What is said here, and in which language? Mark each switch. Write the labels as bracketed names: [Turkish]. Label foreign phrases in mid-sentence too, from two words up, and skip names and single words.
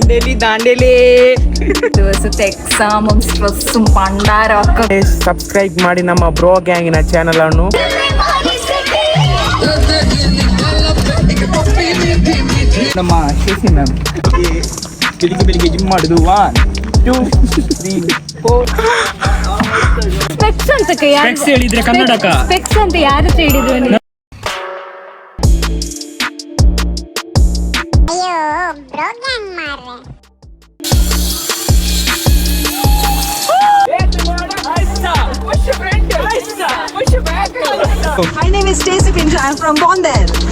[Kannada] ದಾಂಡೇಲಿ [Malayalam] ദിവസത്തെ എക്സാമും സ്ട്രെസ്സും പണ്ടാരമൊക്കെ. [Kannada] ಸಬ್ಸ್ಕ್ರೈಬ್ ಮಾಡಿ ನಮ್ಮ ಬ್ರೋ ಗ್ಯಾಂಗಿನ ಚಾನಲ್ ಅನ್ನು. ನಮ್ಮ ಶೇಷಿ ಮ್ಯಾಮ್ ಬೆಳಿಗ್ಗೆ ಜಿಮ್ ಮಾಡುದು 1 2 3 4. ಸ್ಪೆಕ್ಸ್ ಅಂತ ಸ್ಪೆಕ್ಸ್ ಹೇಳಿದ್ರೆ ಕನ್ನಡಕ ಸ್ಪೆಕ್ಸ್ ಅಂತ ಯಾರು ಹೇಳಿದ್ರು? [English] My name is Stacey Pinto. I'm from Bondel.